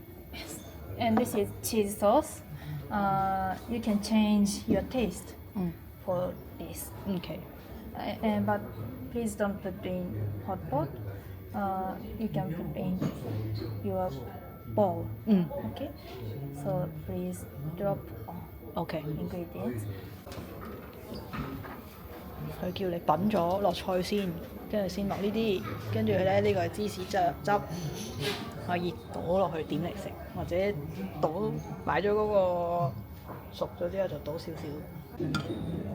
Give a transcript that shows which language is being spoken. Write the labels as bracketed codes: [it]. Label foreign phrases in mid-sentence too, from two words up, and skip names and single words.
[en] And this is cheese sauce. You can change your taste 嗯 for this. ，OK。 But please don't put in hot pot. You can put in your bowl. 嗯 Okay. So please drop ，OK。 ingredients. [yue] 佢叫你品咗落菜先，跟住先落呢啲，跟住咧呢個係芝士汁，可以倒落去點嚟食，或者倒擺咗嗰個熟咗之後就倒少少。